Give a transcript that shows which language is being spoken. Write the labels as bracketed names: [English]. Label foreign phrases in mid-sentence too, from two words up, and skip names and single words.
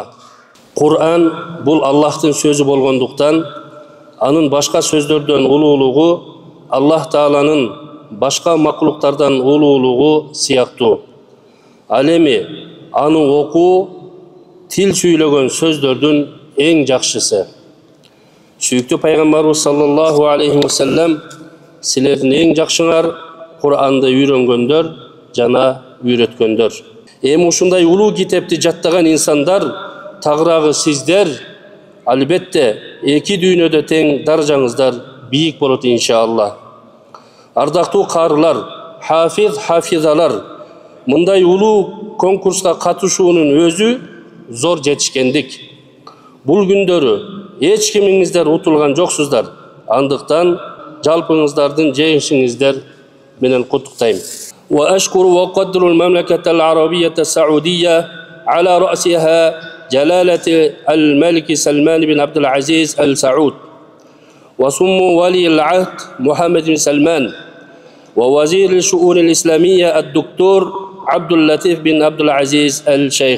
[Kyrgyz] Кур'ан бул Аллахтын сөзү болгондуктан, анын башка сөздөрдөн улуулугу Аллах Тааланын башка макулуктардан улуулугу сыяктуу. Ал эми аны окуу тил сүйлөгөн сөздөрдүн эң жакшысы. Сүйүктүү пайгамбарыбыз [Arabic] صلى الله عليه وسلم, [Kyrgyz] силердин эң жакшыңар Кур'анды үйрөнгөндөр жана үйрөткөндөр. Эми ушундай улуу китепти жаттаган инсандар, тагыраагы сиздер, албетте эки дүйнөдө тең даражаңыздар бийик болот иншалла. Ардактуу карылар, хафизалар, мындай улуу конкурска катышуунун өзү зор жетишкендик. Бул күндөрү эч кимиңиздер утулган жоксуздар. Андыктан жалпыңыздардын жеңишиңиздер менен куттуктайм. [Arabic] وأشكر وأقدر المملكة العربية السعودية على رأسها جلالة الملك سلمان بن عبد العزيز آل سعود، وسمو ولي العهد محمد بن سلمان، ووزير الشؤون الإسلامية الدكتور عبد اللطيف بن عبد العزيز آل شيخ.